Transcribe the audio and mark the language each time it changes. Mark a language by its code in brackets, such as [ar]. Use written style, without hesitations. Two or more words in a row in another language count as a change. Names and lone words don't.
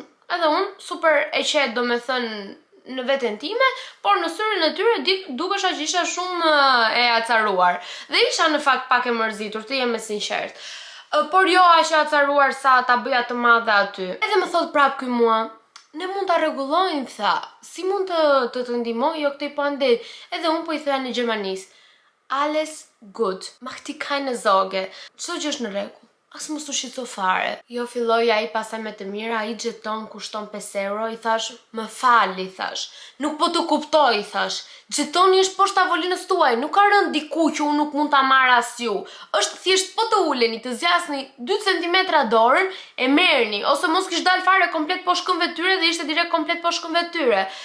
[sq] Edhe unë super e qetë, domethënë në veten time, por në syrin e tyre dukesha që isha shumë e acaruar. Dhe isha në fakt pak e mërzitur, të jem e sinqert. Por jo aq e acaruar sa ta bëja të madhe aty. Edhe më thot prap ky mua, ne mund ta rregullojmë, tha. Si mund të ndihmoj jo këtej pandej? Edhe unë po i thoya në gjermanisë. [de] Alles gut. Mach die keine Sorge. [sq] Çdo gjë është në rregull. As mos u shqetëso fare. Jo, filloi ai pastaj me të mira, ai xheton kushton 5 euro, i thash, më fal, i thash. Nuk po të kuptoj, i thash. Xhetoni është poshtë tavolinës tuaj, nuk ka rënë diku që unë nuk mund ta marr as ju. Është thjesht po të uleni, të zgjasni 2 cm dorën, e merrni, ose mos kish dal fare komplet poshtë këmbëve tyre dhe ishte direkt komplet poshtë këmbëve tyre.